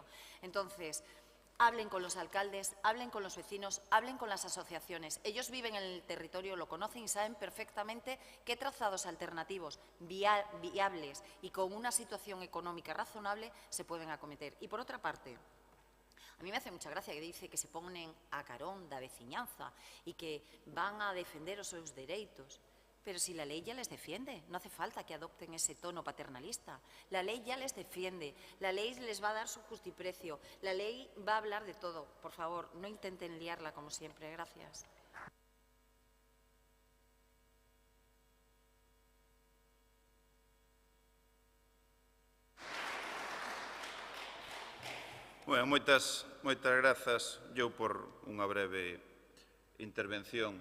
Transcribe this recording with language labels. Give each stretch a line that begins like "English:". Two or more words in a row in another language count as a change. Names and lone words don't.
Spanish: Entonces, hablen con los alcaldes, hablen con los vecinos, hablen con las asociaciones. Ellos viven en el territorio, lo conocen y saben perfectamente qué trazados alternativos, viables y con una situación económica razonable se pueden acometer. Y por otra parte, a mí me hace mucha gracia que dice que se ponen
Galician: a carón da veciñanza e que van a defender os seus dereitos.
Spanish: Pero si la ley ya les defiende, no hace falta que adopten ese tono paternalista. La ley ya les defiende, la ley les va a dar su justiprecio, la ley va a hablar de todo. Por favor, no intenten liarla como siempre. Gracias. Bueno,
Galician: moitas grazas eu por unha breve intervención.